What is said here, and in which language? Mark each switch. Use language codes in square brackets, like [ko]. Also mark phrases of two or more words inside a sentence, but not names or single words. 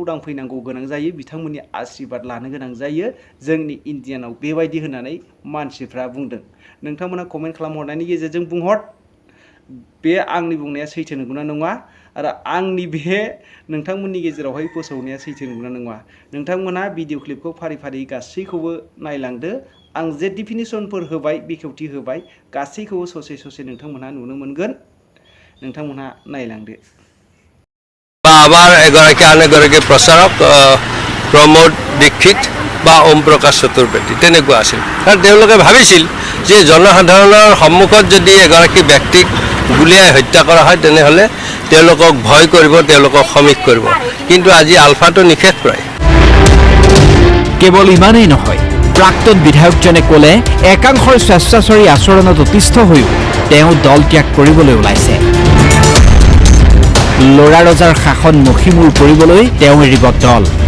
[brx] दांफैनांगौ गोनां जायो बिथांमोननि आशीर्बाद लानो गोनां जायो जोंनि इण्डियानाव बेबायदि होननानै मानसिफ्रा बुंदों नोंथांमोना कमेन्ट खालामहरनायनि गेजेरजों बुंहर बे आंनि बुंनाया सैथो नंगौना नङा आरो आंनि बे नोंथांमोननि गेजेरावहाय फोसावनाया सैथो नंगौना नङा नोंथांमोना [en] video clipखौ [brx] फारि फारि गासैखौबो नायलांदो आं जे डिफिनिसनफोर होबाय बेखेवथि होबाय गासैखौबो ससे नोंथांमोनहा नुनो मोनगोन नोंथांमोनहा नायलांदो [as] আবাৰ এগৰাকী আন এগৰাকী প্ৰচাৰক प्रमोद दीक्षित বা ओम प्रकाश चतुर्वेदी তেনেকুৱা আছিল কাৰণ তেওঁলোকে ভাবিছিল যে জনসাধাৰণৰ সন্মুখত যদি এগৰাকী ব্যক্তিক গুলিয়াই হত্যা কৰা হয় তেনেহ'লে তেওঁলোকক ভয় কৰিব তেওঁলোকক সমীহ কৰিব কিন্তু আজি আলফাটো নিষেধ প্ৰায় কেৱল ইমানেই নহয় প্ৰাক্তন বিধায়কজনে ক'লে একাংশৰ স্বেচ্ছাচাৰী আচৰণত অতিষ্ঠ হৈও তেওঁ দল ত্যাগ কৰিবলৈ ওলাইছে লৰা ৰজাৰ শাসন মখিমূৰ কৰিবলৈ তেওঁ এৰিব দল